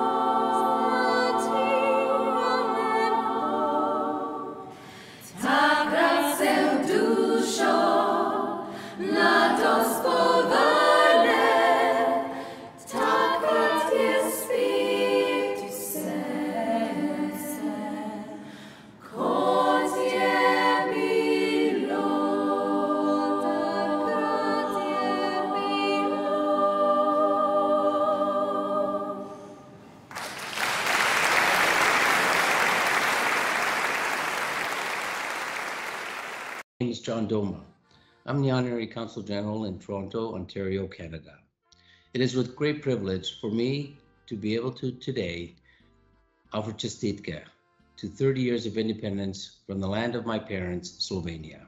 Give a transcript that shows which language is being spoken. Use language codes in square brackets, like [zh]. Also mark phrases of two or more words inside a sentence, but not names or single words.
[sl] Takrat se v dušo mladost povrne, takrat je spet vse, kot je bilo. Takrat je bilo. [en] My name is John Doma. I'm the Honorary Consul General in Toronto, Ontario, Canada. It is with great privilege for me to be able to today offer Čestitka to 30 years of independence from the land of my parents, Slovenia.